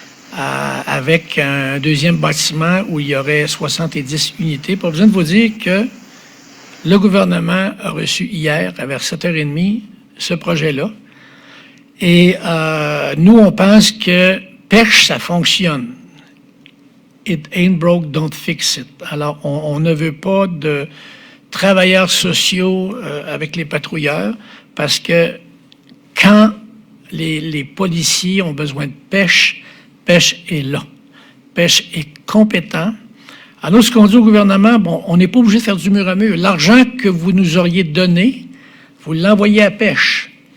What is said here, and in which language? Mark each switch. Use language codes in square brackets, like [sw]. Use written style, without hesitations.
[fr] Avec un deuxième bâtiment où il y aurait 70 unités. Pas besoin de vous dire que le gouvernement a reçu hier, vers 7h30, ce projet-là. Et nous, on pense que PECH, ça fonctionne. [en] It ain't broke, don't fix it. [fr] Alors, on ne veut pas de travailleurs sociaux avec les patrouilleurs parce que quand les policiers ont besoin de PECH est là. PECH est compétent. Alors, ce qu'on dit au gouvernement, bon, on n'est pas obligé de faire du mur à mur. L'argent que vous nous auriez donné, vous l'envoyez à pêche.